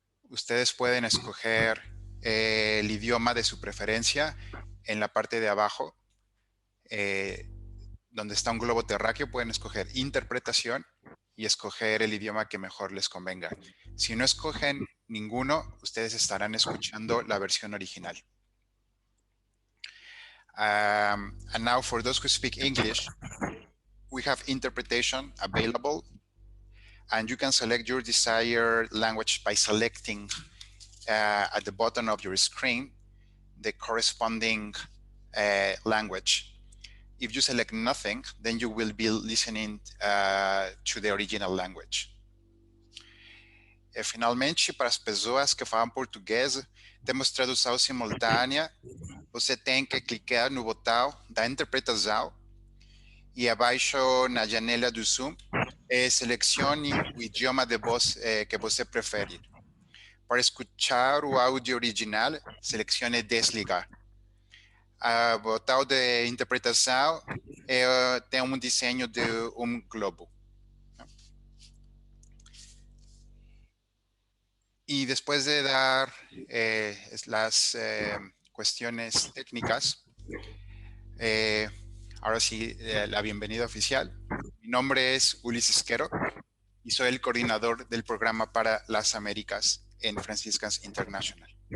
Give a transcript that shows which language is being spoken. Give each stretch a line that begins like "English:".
Spanish: Ustedes pueden escoger el idioma de su preferencia en la parte de abajo, eh, donde está un globo terráqueo, pueden escoger interpretación y escoger el idioma que mejor les convenga. Si no escogen ninguno, ustedes estarán escuchando la versión original.
English: And now for those who speak English, we have interpretation available, and you can select your desired language by selecting at the bottom of your screen the corresponding language. If you select nothing, then you will be listening to the original language.
Portuguese: Finalmente, para as pessoas que falam português, temos tradução simultânea. Você tem que clicar no botão da interpretação e abaixo na janela do Zoom, selecione o idioma de voz que você prefere. Para escuchar o áudio original, selecione desligar. A botão de interpretação tem um desenho de um globo.
Spanish: Y después de dar las cuestiones técnicas, ahora sí, la bienvenida oficial. Mi nombre es Ulises Quero y soy el coordinador del programa para las Américas en Franciscans International.